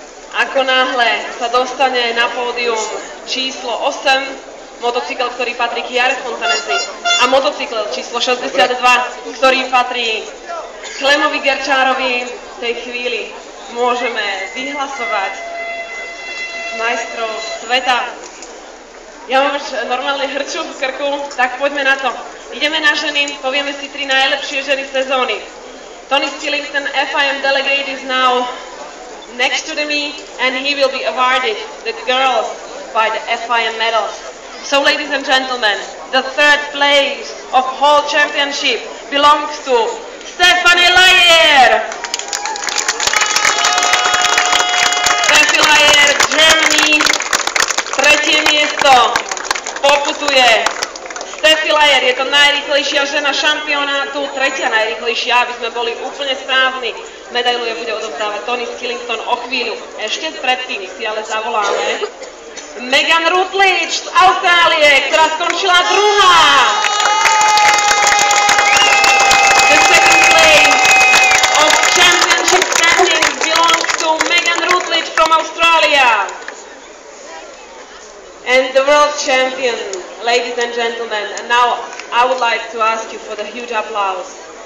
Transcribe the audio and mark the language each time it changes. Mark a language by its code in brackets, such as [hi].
[sk] Ako náhle sa dostane na pódium číslo 8, motocykel, ktorý patrí Chiare Fontanesi, a motocykel číslo 62, ktorý patrí Klemovi Gerčárovi, v tej chvíli môžeme vyhlasovať majstrov sveta. Ja mám už normálne hrču v krku, tak poďme na to. Ideme na ženy, povieme si 3 najlepšie ženy sezóny. [en] Tony Skillington, FIM delegate, is now next to me, and he will be awarded the girls by the FIM medals. So, ladies and gentlemen, the third place of whole championship belongs to Stefanie Lajer. [sk] Stefanie Lajer, Germany, tretie miesto poputuje Stefanie Lajer, je to najrýchlejšia žena šampionátu, tretia najrýchlejšia, aby sme boli úplne správni. Medailu je bude odovzdávať Tony Skillington o chvíľu. Ešte predtým si ale zavoláme Megan Rutledge z Austrálie, ktorá skončila druhá. [en] The second place of championship standings belongs to Megan Rutledge from Australia. And the world champion, ladies and gentlemen, and now I would like to ask you for the huge applause.